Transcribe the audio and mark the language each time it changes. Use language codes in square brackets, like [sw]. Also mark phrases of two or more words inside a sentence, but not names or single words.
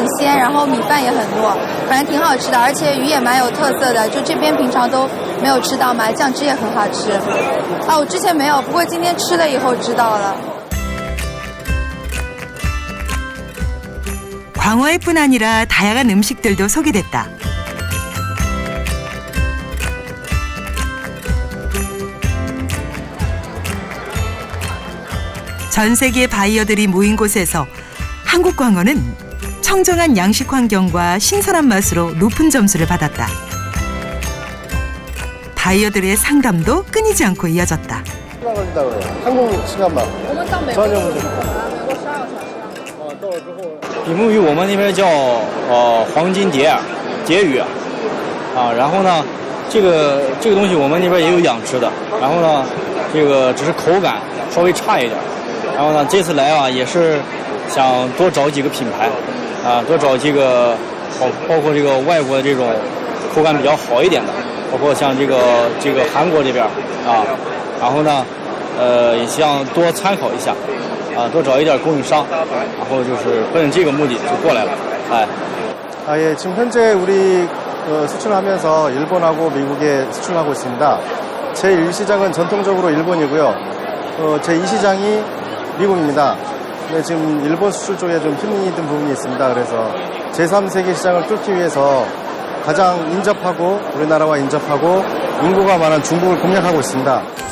[zh] 鲜，然后米饭也很糯，反正挺好吃的，而且鱼也蛮有特色的，就这边平常都没有吃到嘛，酱汁也很好吃。我之前没有，不过今天吃了以后知道了。 [ko] 광어회뿐 아니라 다양한 음식들도 소개됐다. 전 세계 바이어들이 모인 곳에서 한국 광어는 청정한 양식 환경과 신선한 맛으로 높은 점수를 받았다. 바이어들의 상담도 끊이지 않고 이어졌다. 한국 시간만. [zh] 比目鱼我们那边叫黄金蝶鱼然后呢，这个东西我们那边也有养殖的，然后呢，这个只是口感稍微差一点，然后呢，这次来也是想多找几个品牌多找几个包括这个外国的这种口感比较好一点的，包括像这个韩国这边然后呢，也希望多参考一下。多找一点供应商，然后就是奔这个目的就过来了。 [ko] 예, 지금 현재 우리 수출하면서 일본하고 미국에 수출하고 있습니다. 제1시장은 전통적으로 일본이고요. 제2시장이 미국입니다. 근데 지금 일본 수출 쪽에 좀 힘이 든 부분이 있습니다. 그래서 제3세계 시장을 뚫기 위해서 가장 인접하고 우리나라와 인접하고 인구가 많은 중국을 공략하고 있습니다.